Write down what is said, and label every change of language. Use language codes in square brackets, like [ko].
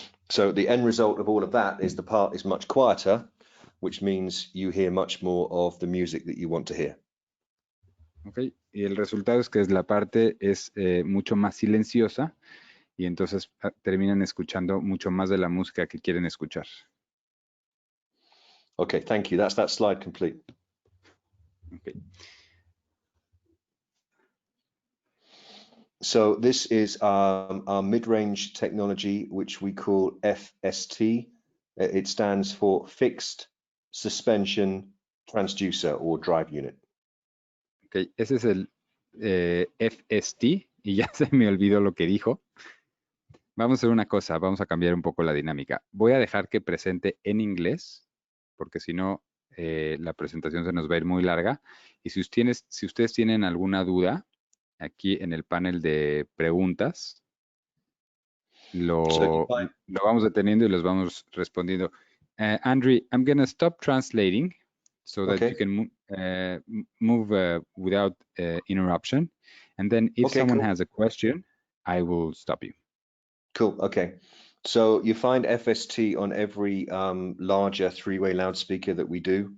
[en] So the end result of all of that is the part is much quieter, which means you hear much more of the music that you want to hear. Okay. [es] Y el resultado es que la parte es mucho más silenciosa y entonces terminan escuchando mucho más de la música que quieren escuchar. [en] Okay, thank you. That's that slide complete. Okay. So this is our mid-range technology, which we call FST. It stands for Fixed Suspension Transducer or Drive Unit. Okay. [es] Ese es el FST y ya se me olvidó lo que dijo. Vamos a hacer una cosa, vamos a cambiar un poco la dinámica. Voy a dejar que presente en inglés, porque si no, la presentación se nos va a ir muy larga. Y si ustedes tienen alguna duda, aquí en el panel de preguntas, lo vamos deteniendo y los vamos respondiendo. [en] Andrew, I'm going to stop translating so that you can move without interruption. And then if someone has a question, I will stop you. Cool. Okay. So you find FST on every larger three-way loudspeaker that we do.